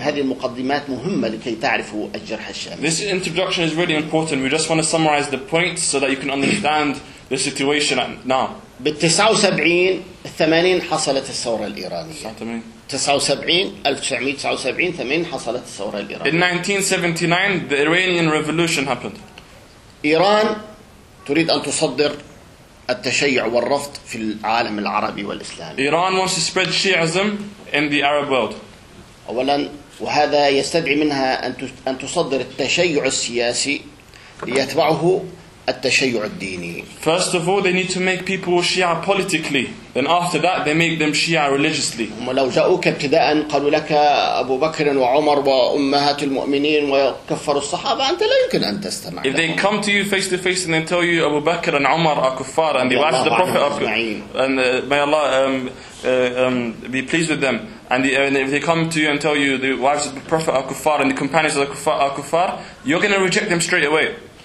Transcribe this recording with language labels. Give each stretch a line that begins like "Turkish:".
Arabic: هذه المقدمات مهمة لكي تعرفوا الجرح الشامي.
English: This introduction is really important. We just want to summarize the points so that you can understand the situation now.
Arabic: بالـ79 الثمانين حصلت الثورة الإيرانية. 79 ثمانين حصلت الثورة الإيرانية.
English: In 1979 the Iranian revolution happened.
Arabic: إيران تريد أن تصدر التشيع والرفض في العالم العربي والإسلامي.
English: Iran wants to spread Shiism in the Arab world.
Arabic: أولاً وهذا يستدعي منها أن تصدر التشيع السياسي ليتبعه التشيع الديني.
English: First of all, they need to make people Shia politically. Then after that, they make them Shia religiously.
Arabic: هم لو جاءوك ابتداء قالوا لك أبو بكر وعمر وأمهات المؤمنين وكفروا الصحابة أنت لا يمكن أن تستمع.
English: If they come to you face to face and then tell you Abu Bakr and Umar are kuffar and they watch the Prophet of God and may Allah be pleased with them. And if they come to you and tell you the wives of the Prophet are kuffar and the companions of the kuffar are kuffar, you're going to reject them straight away.